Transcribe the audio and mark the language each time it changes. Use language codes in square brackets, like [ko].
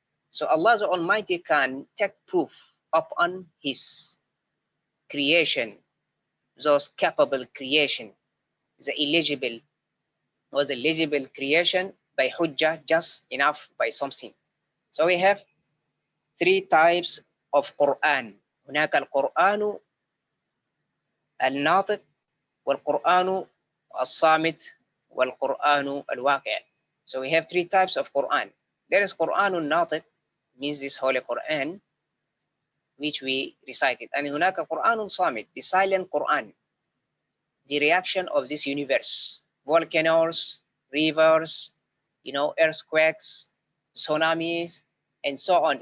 [en] So Allah the Almighty can take proof upon His creation, those capable creation, the eligible was eligible creation by hujjah, just enough by something. So we have 3 types of Quran. [ar] هناك القرآن الناطق والقرآن الصامت والقرآن الواقع. [en] So we have 3 types of Quran. There is Quran الناطق, means this Holy Quran, which we recited. And [ar] هناك قرآن صامت, [en] the silent Quran, the reaction of this universe, volcanoes, rivers, earthquakes, tsunamis, and so on.